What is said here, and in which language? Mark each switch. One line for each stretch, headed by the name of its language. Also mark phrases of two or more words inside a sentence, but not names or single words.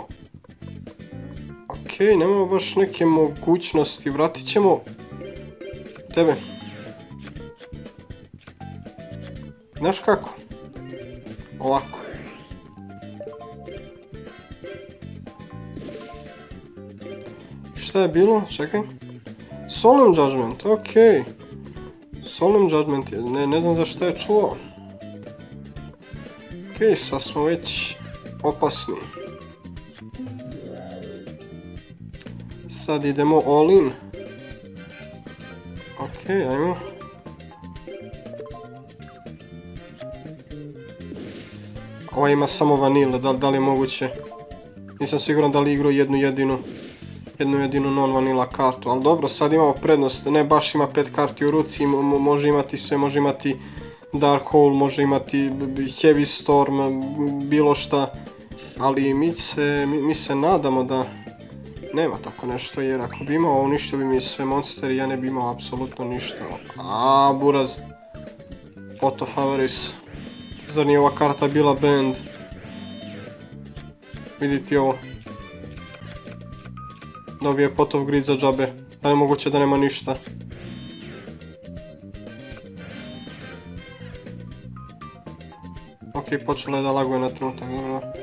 Croatian: Ok, nemamo baš neke mogućnosti, vratit ćemo... tebe. Znaš kako? Ovako. Šta je bilo? Čekaj. Solemn Judgment, ok. Solemn Judgment, ne znam za šta je čuo. Ok, sad smo već opasni. Sad idemo
English: all in.
Croatian: Ok, ajmo. Ova ima samo vanile, da li je moguće? Nisam siguran da li igrao jednu jedinu non-vanila kartu, ali dobro, sad imamo prednost, ne baš ima 5 karti u ruci, može imati sve, može imati Dark Hole, može imati Heavy Storm, bilo šta, ali mi se nadamo da nema tako nešto, jer ako bi imao uništio bi mi sve monsteri, ja ne bi imao apsolutno ništa. Buraz. Pot of Avarice. Zar nije ova karta bila banned? Vidite ovo. Dobije Pot of Greed za džabe. Da li je moguće da nema ništa? Ok, počela je da laguje na trenutak, dobro.